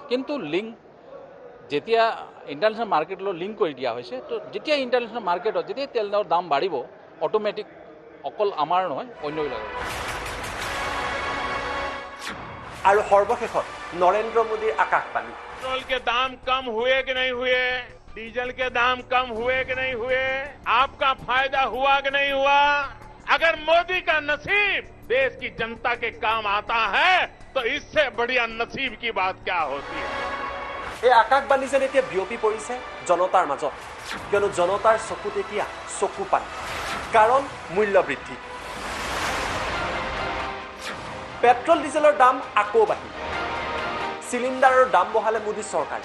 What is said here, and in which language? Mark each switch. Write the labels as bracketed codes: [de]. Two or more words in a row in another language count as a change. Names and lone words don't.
[as] কিন্তু লিংক যেতিয়া [en] international marketলৈ [as] লিংক কৰি দিয়া হৈছে, তো যেতিয়া [en] international marketত [as] যেতিয়া তেলৰ দাম বাঢ়িব অট'মেটিক অকল আমাৰ নহয় অন্যবিলাকৰ। আৰু সৰ্বশেষত নৰেন্দ্ৰ মোদীৰ আকাশবাণী। [hi] पेट्रोल के दाम कम हुए कि नहीं हुए, डीजल के दाम कम हुए कि नहीं हुए, आपका फायदा हुआ कि नहीं हुआ? अगर मोदी का नसीब देश की जनता के काम आता है तो इससे बढ़िया नसीब की बात क्या होती है? [as] এই আকাশবাণী যেন এতিয়া বিয়পি পৰিছে জনতাৰ মাজত, কিয়নো জনতাৰ চকুত এতিয়া চকু পানী। কাৰণ মূল্য বৃদ্ধি, পেট্ৰল ডিজেলৰ দাম আকৌ বাঢ়িল, চিলিণ্ডাৰৰ দাম বঢ়ালে মোদী চৰকাৰে।